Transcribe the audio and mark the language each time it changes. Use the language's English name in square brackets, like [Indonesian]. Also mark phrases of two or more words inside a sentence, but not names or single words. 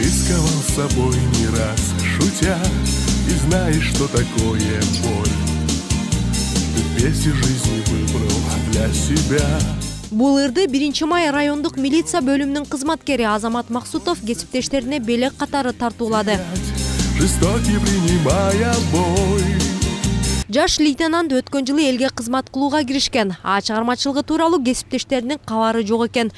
[Russian] рисковал собой не раз, шутя, и знаешь, что такое боль. Ты вместе жизни выбрал для себя. [Kyrgyz] Бул ырды 1 май райондук милиция бөлүмүнүн кызматкери Азамат Максутов кесиптештерине белек катары тартуулады. [Russian] Жестокий принимая бой. [Kyrgyz] Жаш лейтенант өткөн жылы элге кызмат кылууга киришкен. А чыгармачылыгы тууралуу кесиптештеринин кабары жок экен.